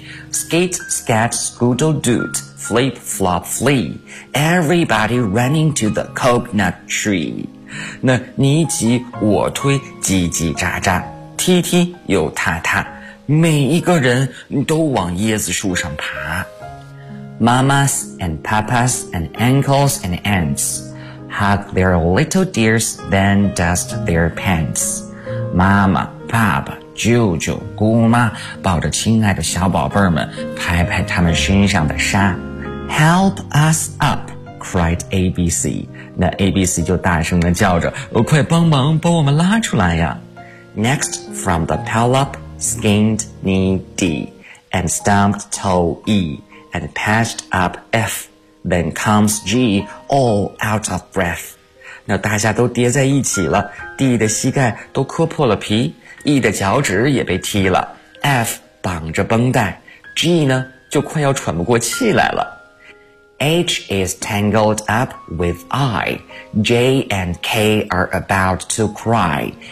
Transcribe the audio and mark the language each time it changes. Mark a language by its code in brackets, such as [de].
[en] Skate, skat, scoodle, doot, flip, flop, flee. Everybody running to the coconut tree. [zh] 那你挤我推，叽叽喳喳，踢踢又踏踏，每一个人都往椰子树上爬。 [en] Mamas and papas and uncles and aunts hug their little dears, then dust their pants. [zh] 妈妈，爸爸。舅舅姑妈抱着亲爱的小宝贝们拍拍他们身上的沙。 [en] Help us up, cried ABC. [zh] 那 ABC 就大声地叫着，快帮忙把我们拉出来呀。 [en] Next, from the pile up, skinned knee deep. and stomped toe E, and patched up F. Then comes G, all out of breath. [zh] 那大家都跌在一起了 ,D 的膝盖都磕破了皮 ,E 的脚趾也被踢了 ,F 绑着绷带 ,G 呢就快要喘不过气来了。 [en] H is tangled up with I. J and K are about to cry.